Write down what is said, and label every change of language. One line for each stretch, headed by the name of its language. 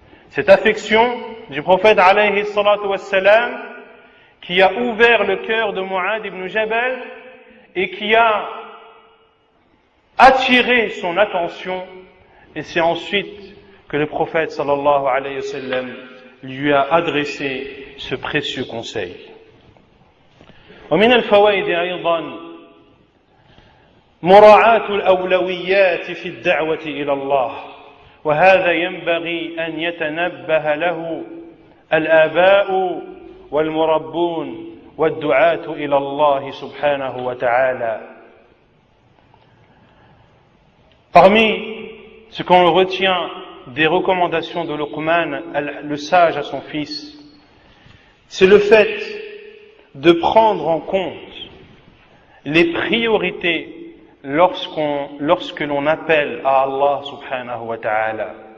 French: Cette affection du prophète alayhi salatu wassalam qui a ouvert le cœur de Mu'ad ibn Jabal et qui a attiré son attention, et c'est ensuite que le prophète sallallahu alayhi wa sallam lui a adressé ce précieux conseil.
Arabic: ومن الفوائد أيضا مراعاة الأولويات في الدعوة إلى الله، وهذا ينبغي أن يتنبه له الآباء والمربون والدعاة إلى الله سبحانه وتعالى.
French: Parmi ce qu'on retient des recommandations de Luqman, le sage à son fils, c'est le fait de prendre en compte les priorités lorsque l'on appelle à Allah subhanahu wa ta'ala.